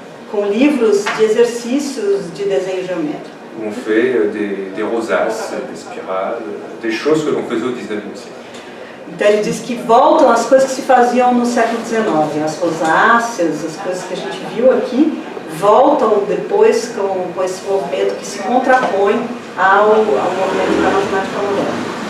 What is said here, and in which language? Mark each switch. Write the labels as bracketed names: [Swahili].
[Portuguese] Com livros de exercícios de desenho geométrico. [French] Où on fait des rosaces, des spirales, des choses que l'on faisait au XIXe siècle. [Portuguese] Então ele diz que voltam as coisas que se faziam no século XIX, as rosáceas, as coisas que a gente viu aqui, voltam depois com esse movimento que se contrapõe ao movimento da matemática moderna.